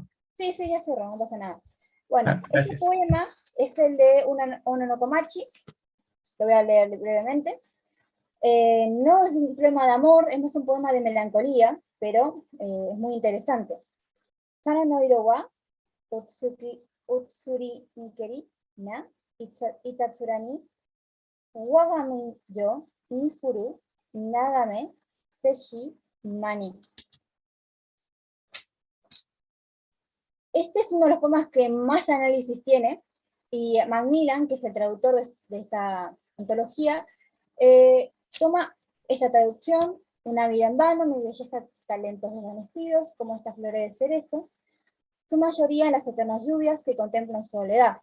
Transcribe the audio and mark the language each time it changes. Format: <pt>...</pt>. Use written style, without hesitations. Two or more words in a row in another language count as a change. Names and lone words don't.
<es>Sí, ya cerró, no pasa nada. Bueno, Gracias. este poema es el de Ono no Komachi, lo voy a leer brevemente. No es un poema de amor, es más un poema de melancolía, pero es muy interesante.</es> <ja>花の色は移りにけりないたづらに我が身世にふるながめせしまに.</ja> <es>Este es uno de los poemas que más análisis tiene, y Macmillan, que es el traductor de esta antología, toma esta traducción: una vida en vano, mi belleza, talentos desvanecidos, como estas flores de cerezo, su mayoría en las eternas lluvias que contemplan soledad.</es>